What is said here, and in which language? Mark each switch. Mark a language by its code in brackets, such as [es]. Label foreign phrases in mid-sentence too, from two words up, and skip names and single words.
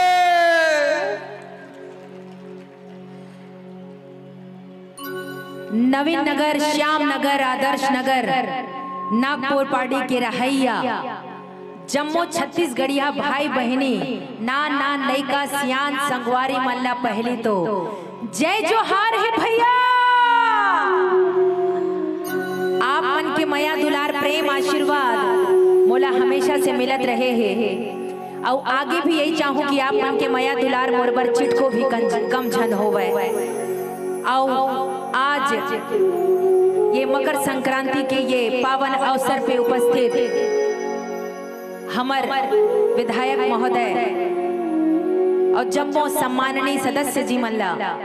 [hne] नवीन नगर, श्याम नगर, आदर्श नगर, नागपुर पार्टी के रहैया, जम्मू छत्तीसगढ़िया भाई बहनी, नान नान लइका सियान संगवारी मल्ला पहली तो जय जोहार है भैया। आप मन के मया दुलार प्रेम आशीर्वाद मोला हमेशा से मिलत रहे हैं और आगे भी यही चाहूं कि आप मन के मया दुलार मोरबर चिट को भी कम झन होवे। और आज ये मकर संक्रांति के ये पावन अवसर पे उपस्थित हमार विधायक महोदय और जम्मू सम्माननीय सदस्य जी मल्ला